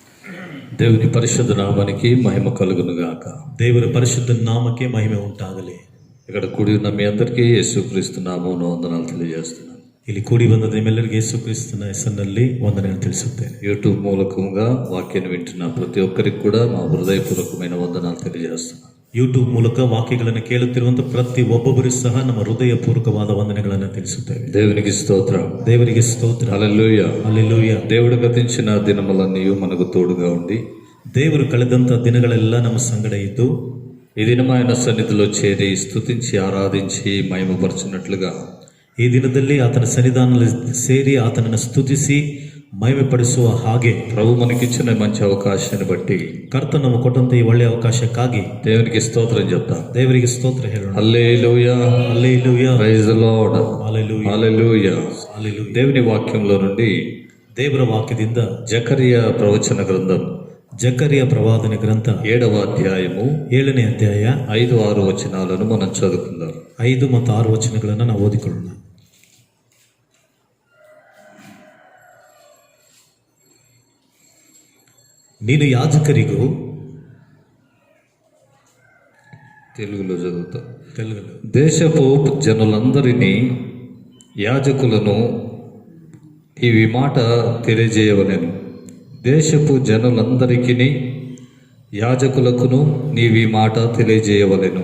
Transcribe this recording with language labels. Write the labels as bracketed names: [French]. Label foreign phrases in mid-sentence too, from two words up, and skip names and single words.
[Telugu] దేవుని పరిశుద్ధ నామానికి మహిమ కలుగును గాక. [Kannada] ದೇವರ ಪರಿಶುದ್ಧ ನಾಮಕ್ಕೆ ಮಹಿಮೆ ಉಂಟಾಗಲಿ. [Telugu] ఇక్కడ కూడి ఉన్న మీ అందరికీ యేసుక్రీస్తు నామమున వందనాలు తెలియజేస్తున్నాను. [Kannada] ಇಲ್ಲಿ ಕೂಡಿ ಬಂದ ನಿಮ್ಮೆಲ್ಲರಿಗೂ ಯೇಸು ಕ್ರಿಸ್ತನ ಹೆಸರಿನಲ್ಲಿ ವಂದನೆಯನ್ನು ತಿಳಿಸುತ್ತೇನೆ. [Telugu] యూట్యూబ్ మూలకంగా వాక్యాన్ని వింటున్న ప్రతి ఒక్కరికి కూడా మా హృదయపూర్వకమైన వందనాలు తెలియజేస్తున్నాను. [Kannada] ಯೂಟ್ಯೂಬ್ ಮೂಲಕ ವಾಕ್ಯಗಳನ್ನು ಕೇಳುತ್ತಿರುವಂತಹ ಪ್ರತಿ ಒಬ್ಬೊಬ್ಬರಿಗೂ ಸಹ ನಮ್ಮ ಹೃದಯಪೂರ್ವಕವಾದ ವಂದನೆಗಳನ್ನು ತಿಳಿಸುತ್ತೇವೆ. [Telugu] దేవునికి స్తోత్రం. [Kannada] ದೇವರಿಗೆ ಸ್ತೋತ್ರ. [Telugu] హల్లెలూయా. [Kannada] ಹಲ್ಲೆಲೂಯಾ. [Telugu] దేవుడు గతించిన దినములన్నీ మనకు తోడుగా ఉండి [Kannada] ದೇವರು ಕಳೆದಂತಹ ದಿನಗಳೆಲ್ಲ ನಮ್ಮ ಸಂಗಡ ಇದ್ದು [Telugu] ఈ దినం ఆయన సన్నిధిలో చేరి స్తుతించి ఆరాధించి మహిమపరచున్నట్లుగా [Kannada] ಈ ದಿನದಲ್ಲಿ ಆತನ ಸನ್ನಿಧಾನದಲ್ಲಿ ಸೇರಿ ಆತನನ್ನು ಸ್ತುತಿಸಿ ಮಹಿಮೆ ಪಡಿಸುವ ಹಾಗೆ [Telugu] ప్రభు మనకిచ్చిన మంచి అవకాశాన్ని బట్టి [Kannada] ಕರ್ತ ನಮ್ಮ ಕೊಟ್ಟಂತ ಈ ಒಳ್ಳೆಯ ಅವಕಾಶಕ್ಕಾಗಿ [Telugu] దేవునికి స్తోత్రం చెప్తాం. [Kannada] ದೇವರಿಗೆ ಸ್ತೋತ್ರ ಹೇಳೋಣ. [Telugu] హల్లెలూయా. హల్లెలూయా. [English] Praise the Lord. [Telugu] హల్లెలూయా. హల్లెలూయా. హల్లెలూయా. దేవుని వాక్యంలో నుండి [Kannada] ದೇವರ ವಾಕ್ಯದಿಂದ [Telugu] జకరియా ప్రవచన గ్రంథం [Kannada] ಜಕರಿಯ ಪ್ರವಾದನೆ ಗ್ರಂಥ [Telugu] 7వ అధ్యాయము [Kannada] 7ನೇ ಅಧ್ಯಾಯ [Telugu] 5-6 వచనాలను మనం చదువుకుందాం. [Kannada] 5 ಮತ್ತು 6 ವಚನಗಳನ್ನು ನಾವು ಓದಿಕೊಳ್ಳೋಣ. ನೀನು ಯಾಜಕರಿಗೂ [Telugu] తెలుగులో చదువుతా. తెలుగులో దేశపు జనులందరినీ యాజకులను ఈ మాట తెలియజేయవలెను. దేశపు జనులందరికీ యాజకులకును నీవి మాట తెలియజేయవలెను.